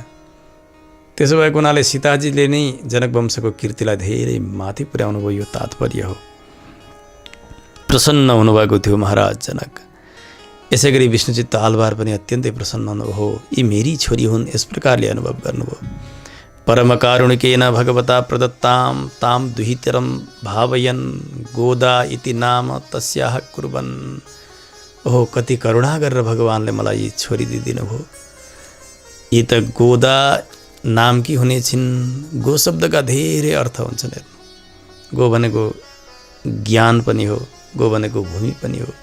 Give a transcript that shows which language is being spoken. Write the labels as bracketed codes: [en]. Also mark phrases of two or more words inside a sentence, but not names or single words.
[ne] त्यसो भएको हुनाले सीताजीले नै जनक वंशको कीर्तिलाई धेरै माथि पुर्याउनु भयो, यो तात्पर्य हो। प्रसन्न हुनुभएको थियो महाराज जनक। यसै गरी विष्णुचित्त आलवार पनि अत्यन्तै प्रसन्न हुनुभयो। यी मेरी छोरी हुन्, यस प्रकारले अनुभव गर्नुभयो। [sa] परम कारुणिकेन भगवता प्रदत्ताम ताम दुहितरम भावयन् गोदा इति नाम तस्याः कुर्वन्। [ne] ओहो, कति करुणा गरेर भगवानले मलाई यी छोरी दिदिनु भयो। यी त गोदा नामकी हुने छिन्। गो शब्दका धेरै अर्थ हुन्छन्। गो भनेको ज्ञान पनि हो, गो भनेको भूमि पनि हो।